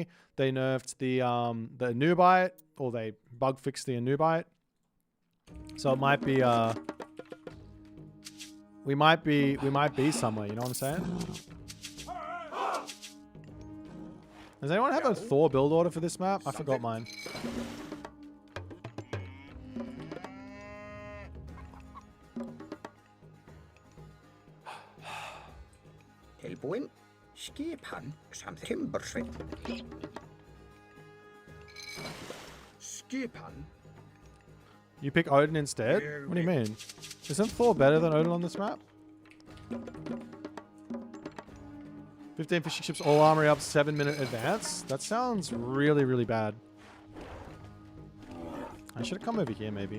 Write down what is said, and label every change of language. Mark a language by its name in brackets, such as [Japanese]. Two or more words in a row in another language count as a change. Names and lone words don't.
[English] They nerfed the Anubite, or they bug fixed the Anubite. So it might be we might be somewhere. You know what I'm saying? Does anyone have a Thor build order for this map? I forgot mine. [Icelandic] Tilbúin, skipan samt timbursveit. Skipan. [English] You pick Odin instead? What do you mean? Isn't Thor better than Odin on this map? 15 fishing ships, all armory up, 7-minute advance. That sounds really, really bad. I should have come over here, maybe.